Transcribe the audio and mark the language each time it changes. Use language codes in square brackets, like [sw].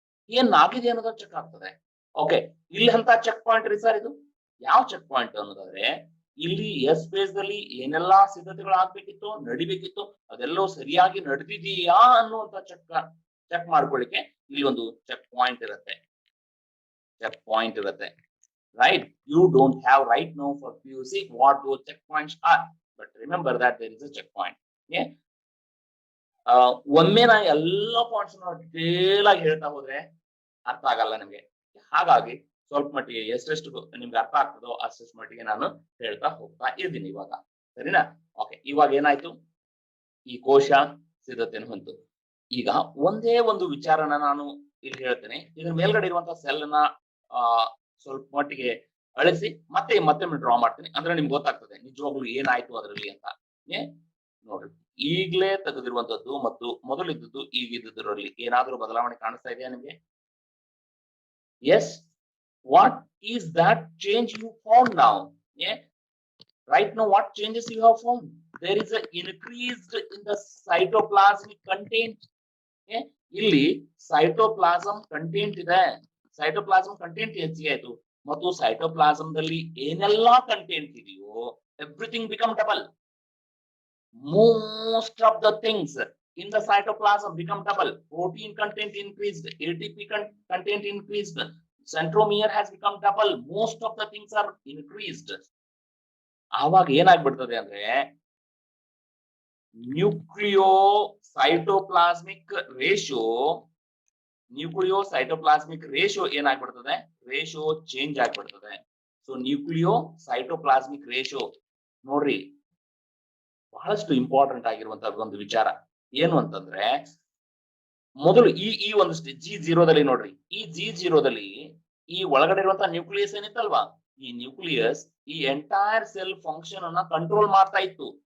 [kn] ಏನ್ ಆಗಿದೆ ಅನ್ನೋದು ಚೆಕ್ ಆಗ್ತದೆ. ಓಕೆ, ಇಲ್ಲಿ ಅಂತ ಚೆಕ್ ಪಾಯಿಂಟ್ ರೀ ಸರ್. ಇದು ಯಾವ ಚೆಕ್ ಪಾಯಿಂಟ್ ಅನ್ನೋದಾದ್ರೆ, ಇಲ್ಲಿ ಎಸ್ ಫೇಸ್ ದಲ್ಲಿ ಏನೆಲ್ಲಾ ಸಿದ್ಧತೆಗಳು ಆಗ್ಬೇಕಿತ್ತು, ನಡಿಬೇಕಿತ್ತು, ಅದೆಲ್ಲವೂ ಸರಿಯಾಗಿ ನಡೆದಿದೆಯಾ ಅನ್ನುವಂತ ಚೆಕ್ ಮಾಡ್ಕೊಳ್ಳಿಕ್ಕೆ ಇಲ್ಲಿ ಒಂದು ಚೆಕ್ ಪಾಯಿಂಟ್ ಇರುತ್ತೆ. [en] Right? You don't have right now for PUC what those checkpoints are, but remember that there is a checkpoint. Okay? [kn] ಒಮ್ಮೆ ನಾನು ಎಲ್ಲ ಪಾಯಿಂಟ್ಸ್ ಡೀಟೇಲ್ ಆಗಿ ಹೇಳ್ತಾ ಹೋದ್ರೆ ಅರ್ಥ ಆಗಲ್ಲ ನಿಮ್ಗೆ. ಹಾಗಾಗಿ ಸ್ವಲ್ಪ ಮಟ್ಟಿಗೆ ಎಷ್ಟೆಷ್ಟು ನಿಮ್ಗೆ ಅರ್ಥ ಆಗ್ತದೋ ಅಷ್ಟೆಷ್ಟು ಮಟ್ಟಿಗೆ ನಾನು ಹೇಳ್ತಾ ಹೋಗ್ತಾ ಇದ್ದೀನಿ ಇವಾಗ. ಸರಿನಾ? ಓಕೆ, ಇವಾಗ ಏನಾಯ್ತು? ಈ ಕೋಶ ಸಿದ್ಧತೆಯನ್ನು ಹೊಂತು. ಈಗ ಒಂದೇ ಒಂದು ವಿಚಾರನ ನಾನು ಇಲ್ಲಿ ಹೇಳ್ತೇನೆ. ಇದ್ರ ಮೇಲ್ಗಡೆ ಇರುವಂತಹ ಸೆಲ್ ನ ಸ್ವಲ್ಪ ಮಟ್ಟಿಗೆ ಅಳಿಸಿ ಮತ್ತೆ ಡ್ರಾ ಮಾಡ್ತೀನಿ. ಅಂದ್ರೆ ನಿಮ್ಗೆ ಗೊತ್ತಾಗ್ತದೆ ನಿಜವಾಗ್ಲೂ ಏನಾಯ್ತು ಅದರಲ್ಲಿ ಅಂತ. ನೋಡ್ರಿ, ಈಗಲೇ ತೆಗೆದಿರುವಂತದ್ದು ಮತ್ತು ಮೊದಲಿದ್ದದ್ದು ಈಗಿದ್ದರಲ್ಲಿ ಏನಾದ್ರೂ ಬದಲಾವಣೆ ಕಾಣಿಸ್ತಾ ಇದೆಯಾ ನಿಮ್ಗೆ? [en] Yes. What is that change you found now? Yeah. Right now, what changes you have found? There is an increase in the cytoplasmic content. [kn] Yeah. ಇಲ್ಲಿ ಸೈಟೋಪ್ಲಾಸಂ ಕಂಟೆಂಟ್ ಇದೆ. ಸೈಟೋಪ್ಲಾಸಂ ಕಂಟೆಂಟ್ ಹೆಚ್ಚಿಗೆ ಆಯ್ತು ಮತ್ತು ಸೈಟೋಪ್ಲಾಸಂದಲ್ಲಿ ಏನೆಲ್ಲಾ ಕಂಟೆಂಟ್ ಇದೆಯೋ [en] Everything become double. Most of the things in the cytoplasm become double. Protein content increased, ATP content increased, centromere has become double. Most of the things are increased. [kn] ಆವಾಗ ಏನಾಗ್ಬಿಡ್ತದೆ ಅಂದ್ರೆ ನ್ಯೂಕ್ಲಿಯೋಸೈಟೋಪ್ಲಾಸ್ಮಿಕ್ ratio ಏನಾಗ್ಬಿಡ್ತದೆ? Ratio change ಆಗ್ಬಿಡ್ತದೆ. So ನ್ಯೂಕ್ಲಿಯೋಸೈಟೋಪ್ಲಾಸ್ಮಿಕ್ ratio ನೋಡ್ರಿ, ಬಹಳಷ್ಟು important ಆಗಿರುವಂತಹ ಒಂದು ವಿಚಾರ ಏನು ಅಂತಂದ್ರೆ, ಮೊದಲು ಈ ಒಂದು G0 ನೋಡ್ರಿ, ಈ G0 ಈ ಒಳಗಡೆ ಇರುವಂತಹ ನ್ಯೂಕ್ಲಿಯಸ್ ಏನಿತ್ತಲ್ವಾ, ಈ ನ್ಯೂಕ್ಲಿಯಸ್ ಈ ಎಂಟೈರ್ ಸೆಲ್ ಫಂಕ್ಷನ್ ಅನ್ನ ಕಂಟ್ರೋಲ್ ಮಾಡ್ತಾ ಇತ್ತು.